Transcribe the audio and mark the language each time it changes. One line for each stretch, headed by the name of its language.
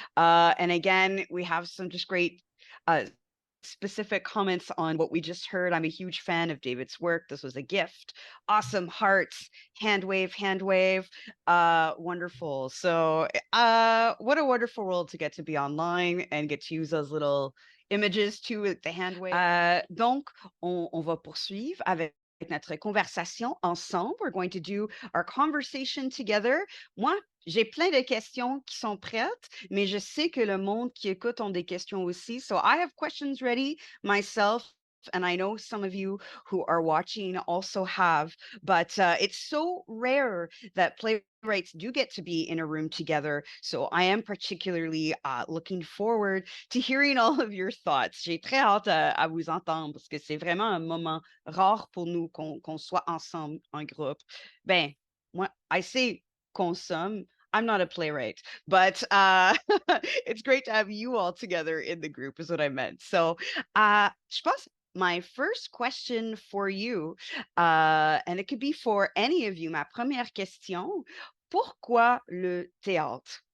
English: And again, we have some just great specific comments on what we just heard. I'm a huge fan of David's work. This was a gift. Awesome hearts, hand wave, wonderful. So what a wonderful world to get to be online and get to use those little images too with the hand wave.
French: Donc, on va poursuivre avec notre conversation ensemble.
English: We're going to do our conversation together.
French: Moi, j'ai plein de questions qui sont prêtes, mais je sais que le monde qui écoute ont des questions aussi.
English: So I have questions ready myself, and I know some of you who are watching also have, but it's so rare that playwrights do get to be in a room together. So I am particularly looking forward to hearing all of your thoughts.
French: J'ai très hâte à vous entendre parce que c'est vraiment un moment rare pour nous qu'on soit ensemble en groupe. Ben, moi,
English: I say consomme. I'm not a playwright, but it's great to have you all together in the group is what I meant. So
French: je pense
English: my first question for you, and it could be for any of you,
French: ma première question, pourquoi le théâtre?